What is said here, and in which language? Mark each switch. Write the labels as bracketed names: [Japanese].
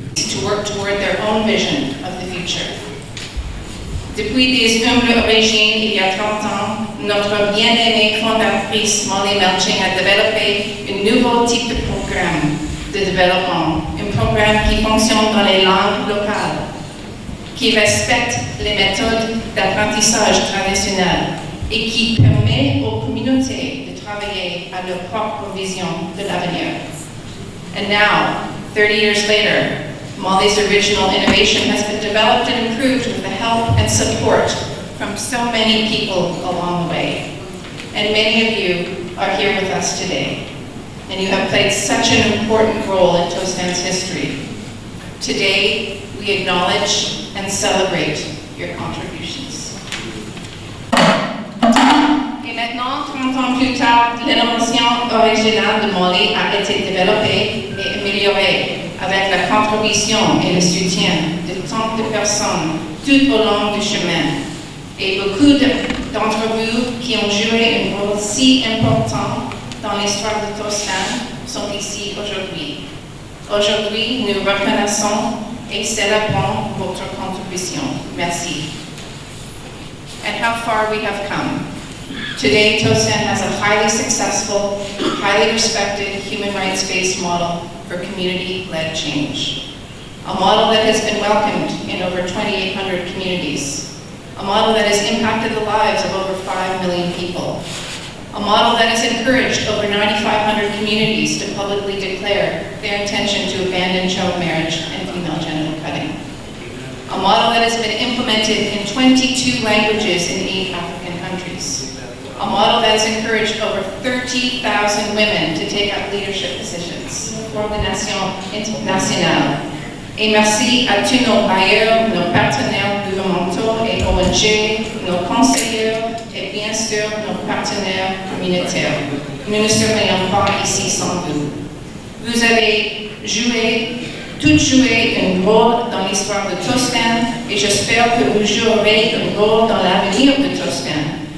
[English] To work toward their own vision of the future. [French] Depuis des humbles origines, il y a 30 ans, notre bien-aimée fondatrice Molly Melching a développé un nouveau type de programme de développement, un programme qui fonctionne dans les langues locales, qui respecte les méthodes d'apprentissage traditionnelles et qui permet aux communautés de travailler à leur propre vision de l'avenir. [English] And now, 30 years later, Molly's original innovation has been developed and improved with the help and support from so many people along the way. And many of you are here with us today, and you have played such an important role in Toastland's history. Today, we acknowledge and celebrate your contributions. [French] Et maintenant, 30 ans plus tard, l'innovation originale de Molly a été développée et améliorée avec la contribution et le soutien de tant de personnes tout au long du chemin. Et beaucoup d'entre vous qui ont joué un rôle si important dans l'histoire de Toastland sont ici aujourd'hui. Aujourd'hui, nous reconnaissons et célébrons votre contribution. Merci. [English] And how far we have come. Today, Toastland has a highly successful, highly respected human rights-based model for community-led change. A model that has been welcomed in over 2,800 communities. A model that has impacted the lives of over 5 million people. A model that has encouraged over 9,500 communities to publicly declare their intention to abandon child marriage and female genital cutting. A model that has been implemented in 22 languages in 8 African countries. A model that has encouraged over 30,000 women to take up leadership positions for the nation internationale. [French] Et merci à tous nos bailleurs, nos partenaires gouvernementaux et ONG, nos conseillers et bien sûr nos partenaires communautaires. Nous ne serions pas ici sans vous. Vous avez joué un rôle dans l'histoire de Toastland et j'espère que vous jouerez un rôle dans l'avenir de Toastland.